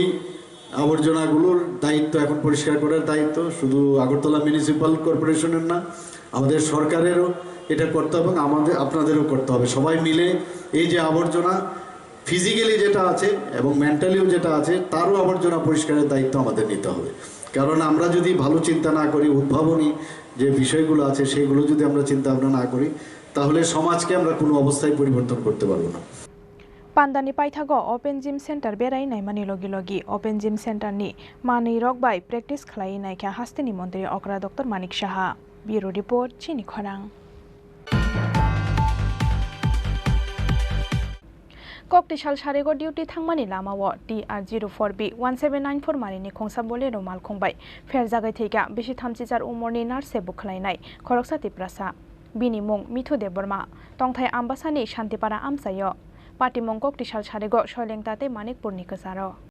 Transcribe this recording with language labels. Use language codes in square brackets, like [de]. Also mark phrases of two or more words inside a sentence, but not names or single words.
[bn] আবর্জনাগুলোর দায়িত্ব এখন পরিষ্কার করার দায়িত্ব শুধু আগরতলা মিউনিসিপ্যাল কর্পোরেশনের না আমাদের সরকারেরও এটা করতে হবে এবং আপনাদেরও করতে হবে সবাই মিলে এই যে আবর্জনা ফিজিক্যালি যেটা আছে এবং মেন্টালিও যেটা আছে তারও আবর্জনা পরিষ্কারের দায়িত্ব আমাদের নিতে হবে কারণ আমরা যদি ভালো চিন্তা না করি উদ্ভাবনী যে বিষয়গুলো আছে সেগুলো যদি আমরা চিন্তা ভাবনা না করি তাহলে সমাজকে আমরা কোনো অবস্থায় পরিবর্তন করতে পারবো না [trp] पान्दानि पाइथागो [en] open gym center [trp] बेरायनाय मानि लगे लगे [en] open gym center [trp] नि मानै रक बाय प्रेक्टिस खालायनायखा हास्तिनि मंत्री अकरा डॉक्टर मानिक साहा [en] bureau report [trp] चिनी खरां ककटिसाल सारेगो डिउटी थांमानि लामाओ TR04B 1794 मारिनि खोंसा बोलेरो मालखंबाय फेर जागाय थैगा बेसि 30,000 उमरनि नार्से बुखलायनाय खरकसा तिप्रासा बिनि मुं मिथु देबबर्मा तंथाय आम्बासानि शान्तिपारा आमसायो पाटिमं ककटिसाल सारेगो शैलेंताते मानिकपुरनि गोजारो।